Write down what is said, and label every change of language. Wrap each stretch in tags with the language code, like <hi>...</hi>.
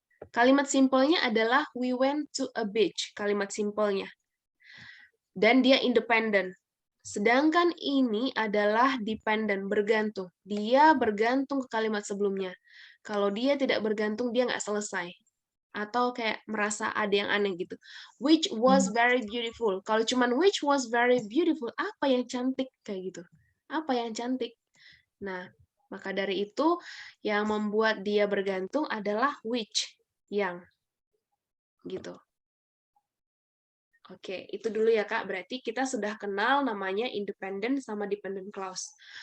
<id>Kalimat simpelnya adalah</id> <en>we went to a beach,</en> <id>kalimat simpelnya. Dan dia independent. Sedangkan ini adalah dependent, bergantung. Dia bergantung ke kalimat sebelumnya. Kalau dia tidak bergantung, dia nggak selesai. Atau kayak merasa ada yang aneh gitu.</id> <en>Which was very beautiful.</en> <id>Kalau cuman</id> <en>which was very beautiful,</en> <id>apa yang cantik? Kayak gitu. Apa yang cantik? Nah, maka dari itu, yang membuat dia bergantung adalah which, yang. Gitu. Oke, itu dulu ya Kak. Berarti kita sudah kenal namanya independent sama dependent clause.</id>